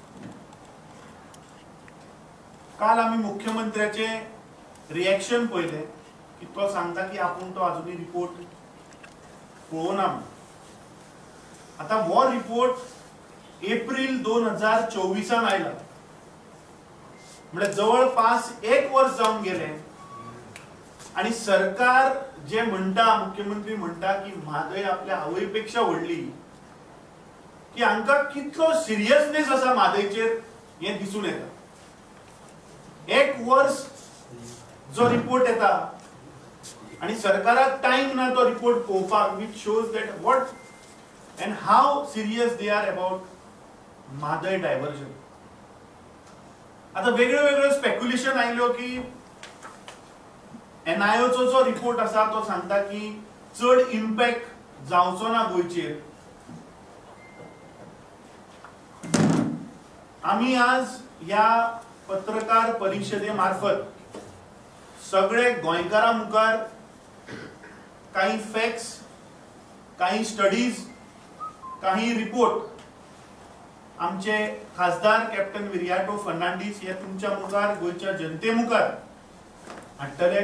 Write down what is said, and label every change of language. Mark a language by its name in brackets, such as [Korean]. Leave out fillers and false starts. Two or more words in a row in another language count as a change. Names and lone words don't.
[Konkani] काल आम्ही मुख्यमंत्र्याचे रिएक्शन पळयले की तो सांगता की आपण तो अजूनही रिपोर्ट पळोवना। आता वो रिपोर्ट एप्रिल 2024 आयला, म्हणजे जवळपास 1 वर्ष जाऊन गेले आणि सरकार जे म्हणता, मुख्यमंत्री म्हणता की म्हादय आपल्या आवयपेक्षा व्हडली, की हांका कितलो सिरियसनेस आसा म्हादयचेर हे दिसून येता। 1 वर्ष जो रिपोर्ट येता आणि सरकाराक टाइम ना तो रिपोर्ट पळोवपाक, [English] which shows that what and how serious they are about Mhadei diversion. [Konkani] आता वेगळे स्पेक्युलेशन आयल्यो की NIOचो जो रिपोर्ट आसा तो सांगता की चड इम्पॅक्ट जावचो ना गोयचेर। आम्ही आज या पत्रकार परिषदे मार्फत सगळे गोंयकारां मुखार काही फॅक्ट्स, काही स्टडीज, काही रिपोर्ट आमचे खासदार कॅप्टन विरियाटो फर्नांडीस हे तुमच्या मुखार, गोयच्या जनते मुखार हाडटले।